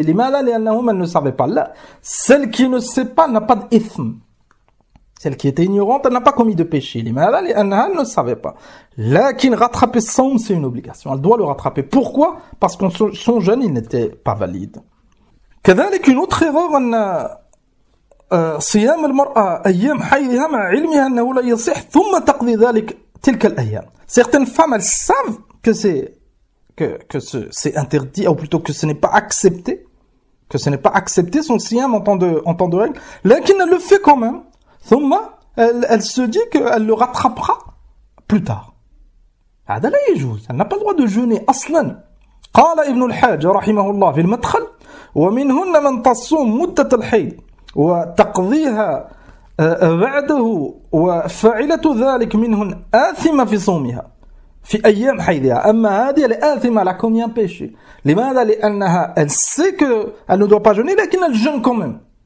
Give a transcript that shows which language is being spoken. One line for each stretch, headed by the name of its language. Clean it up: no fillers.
French: Elles ne savaient pas. Là, celle qui ne sait pas n'a pas d'ithme. Celle qui était ignorante, elle n'a pas commis de péché. Elle ne savait pas. Là, qui rattraper son, c'est une obligation. Elle doit le rattraper. Pourquoi? Parce que son jeûne, il n'était pas valide.
Arabic: كذلك
French: une autre erreur
Arabic: أن صيام المرأة أيام حيضها مع علمها أنه لا يصح ثم تقضي ذلك تلك الأيام.
French: Certaines femmes, elles savent que c'est interdit, ou plutôt que ce n'est pas accepté, son siyam en temps de règle. Là, elle le fait quand même. Elle se dit qu'elle le rattrapera plus tard.
Arabic: هذا لا يجوز.
French: Elle n'a pas le droit de jeûner
Arabic: أصلا. قال ابن الحاج رحمه الله في المدخل ومنهن من تصوم مدة الحيض وتقضيها بعده وفاعلة ذلك منهن آثمة في صومها في أيام حيضها. أما هذه الآثمة
French: elle a commis un péché.
Arabic: لماذا؟ لأنها
French: elle sait qu'elle ne doit pas jeûner
Arabic: لكن
French: elle jeûne quand même.